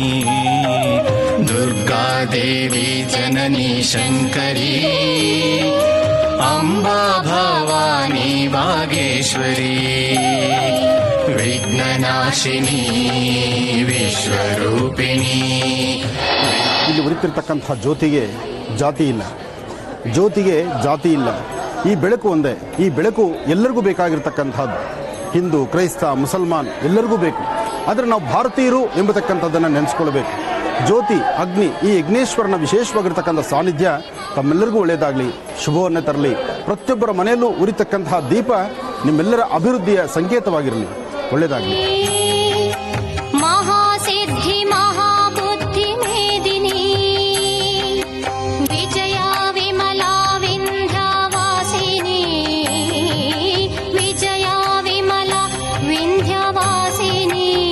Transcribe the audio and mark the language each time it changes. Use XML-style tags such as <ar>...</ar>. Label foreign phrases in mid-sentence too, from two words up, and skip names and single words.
<sa>दुर्गादेवी जननी शङ्करी, अंबा भवानी वागेश्वरी. विघ्ननाशिनी विश्वरूपिणी.</sa> <kn>ಇಲ್ಲಿ ಉರಿತಿರ್ತಕ್ಕಂಥ ಜ್ಯೋತಿಗೆ ಜಾತಿ ಇಲ್ಲ. ಈ ಬೆಳಕು ಒಂದೇ. ಈ ಬೆಳಕು ಎಲ್ಲರಿಗೂ ಬೇಕಾಗಿರ್ತಕ್ಕಂಥದ್ದು. ಹಿಂದೂ, ಕ್ರೈಸ್ತ, ಮುಸಲ್ಮಾನ್ ಎಲ್ಲರಿಗೂ ಬೇಕು. ಆದರೆ ನಾವು ಭಾರತೀಯರು ಎಂಬತಕ್ಕಂಥದ್ದನ್ನು ನೆನೆಸ್ಕೊಳ್ಬೇಕು. ಜ್ಯೋತಿ, ಅಗ್ನಿ, ಈ ಯಜ್ಞೇಶ್ವರನ ವಿಶೇಷವಾಗಿರ್ತಕ್ಕಂಥ ಸಾನ್ನಿಧ್ಯ ತಮ್ಮೆಲ್ಲರಿಗೂ ಒಳ್ಳೆಯದಾಗಲಿ, ಶುಭವನ್ನೇ ತರಲಿ. ಪ್ರತಿಯೊಬ್ಬರ ಮನೆಯಲ್ಲೂ ಉರಿತಕ್ಕಂತಹ ದೀಪ ನಿಮ್ಮೆಲ್ಲರ ಅಭಿವೃದ್ಧಿಯ ಸಂಕೇತವಾಗಿರಲಿ. ಒಳ್ಳೆಯದಾಗಲಿ.</kn> <sa>महासिद्धि महाबुद्धि मेदिनी, विजया विमला विन्ध्यवासिनी. विजया विमला विन्ध्यवासिनी.</sa>